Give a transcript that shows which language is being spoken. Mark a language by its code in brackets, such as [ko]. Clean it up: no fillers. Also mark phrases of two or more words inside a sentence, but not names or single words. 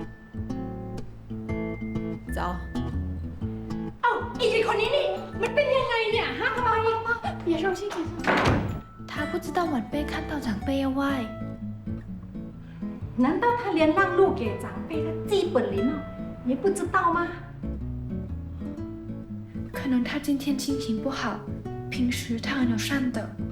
[zh] 早。 [th] อีกคนนี้นี่มันเป็นยังไงเนี่ยฮะทำไม [zh] 别生气，别生气。他不知道晚辈看到长辈要外。难道他连让路给长辈的基本礼貌也不知道吗？可能他今天心情不好，平时他很友善的。